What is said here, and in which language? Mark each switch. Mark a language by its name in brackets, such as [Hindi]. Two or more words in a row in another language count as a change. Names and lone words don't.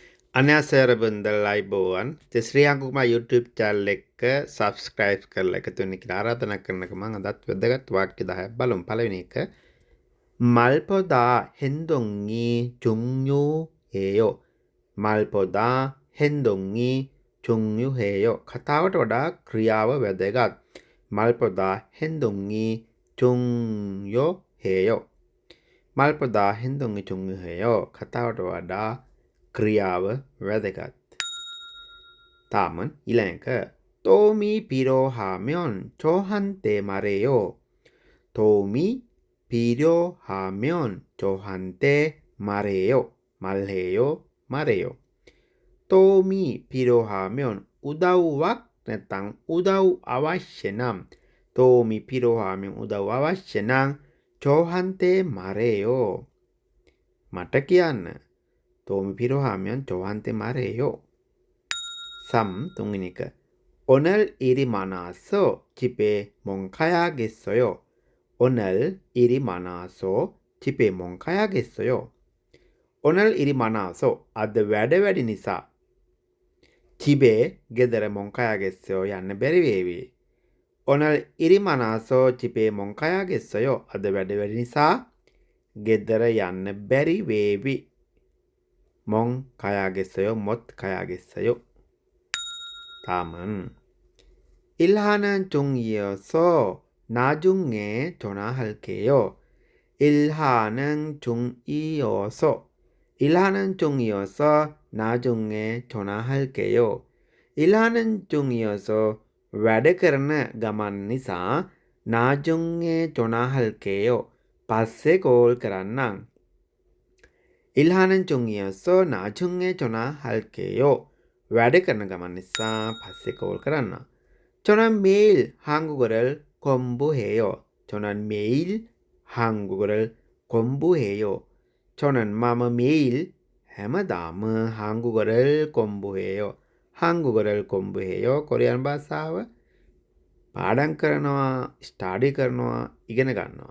[Korean] 안녕하세요 여러분들 [Sinhala] 라이브원 ශ්‍රී [Korean] 한국말 YouTube channel [Sinhala] එක subscribe කරලා එකතු වෙන්න කියලා ආරාධනා කරනක මම අදත් වැදගත් වාක්‍ය 10ක් බලමු. පළවෙනි එක [Korean] 말보다 행동이 중요해요. 말보다 행동이 중요해요. [Sinhala] කතාවට වඩා ක්‍රියාව වැදගත්. [Korean] 말보다 행동이 중요해요. 말보다 행동이 중요해요. [Sinhala] කතාවට වඩා ක්‍රියාව වැදගත්. [Korean] 다음은 ඊළඟ 도움이 필요하면 저한테 말해요. 도움이 필요하면 저한테 말해요. 도움이 필요하면 [Sinhala] උදව්වක් නැත්නම් උදව් අවශ්‍ය නම් [Korean] 도움이 필요하면 [Sinhala] උදව් අවශ්‍ය නම් [Korean] 저한테 말해요. [Sinhala] මට කියන්න. [Korean] 도움이 필요하면 저한테 말해요. 3. 오늘 일이 많아서 집에 못 가야겠어요. 오늘 일이 많아서 집에 못 가야겠어요. 오늘 일이 많아서 [Sinhala] අද වැඩ වැඩි නිසා 집에 ගෙදර [Korean] 못 가야겠어요 [Sinhala] යන්න බැරි වේවි. [Korean] 오늘 일이 많아서 집에 못 가야겠어요. [Sinhala] අද වැඩ වැඩි නිසා ගෙදර යන්න බැරි වේවි. [Korean] 못 가야겠어요. 다음은 일하는 중이어서 나중에 전화할게요. 일하는 중이어서 나중에 전화할게요. 일하는 중이어서 [Sinhala] වැඩ කරන ගමන් නිසා [Korean] 나중에 전화할게요. [Sinhala] පස්සේ කෝල් කරන්නම්. [Korean] 일하는 중이어서 나중에 전화할게요. [Sinhala] වැඩ කරන ගමන් නිසා පස්සේ කෝල් කරන්න. [Korean] 저는 매일 한국어를 공부해요. 저는 매일 한국어를 공부해요. 저는 මම 매일 හැමදාම 한국어를 공부해요. 한국어를 공부해요. [Sinhala] කොරියානු භාෂාව පාඩම් කරනවා, ස්ටඩි කරනවා, ඉගෙන ගන්නවා.